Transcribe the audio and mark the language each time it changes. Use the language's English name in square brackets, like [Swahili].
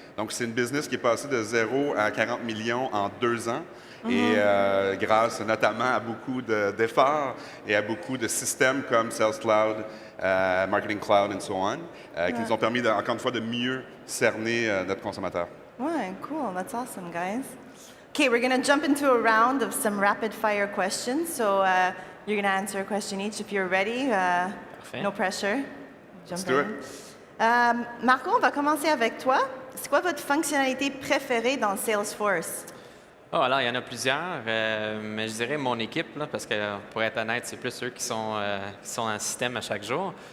[French] Donc, c'est une business qui est passée de 0 à 40 millions en 2 ans. Et grâce notamment à beaucoup d'efforts et à beaucoup de systèmes comme Sales Cloud, Marketing Cloud, [English] and so on, [French] qui nous ont permis, encore une fois, de mieux cerner notre consommateur. Ouais, cool. [English] That's awesome, guys. Okay, we're going to jump into a round of some rapid-fire questions. So you're going to answer a question each if you're ready. [French] Parfait. [English] No pressure. Let's Jump do in. [French] Marco, on va commencer avec toi. C'est quoi votre fonctionnalité préférée dans Salesforce? Oh, alors, il y en a plusieurs, mais je dirais mon équipe, là, parce que pour être honnête, c'est plus eux qui sont dans le système à chaque jour.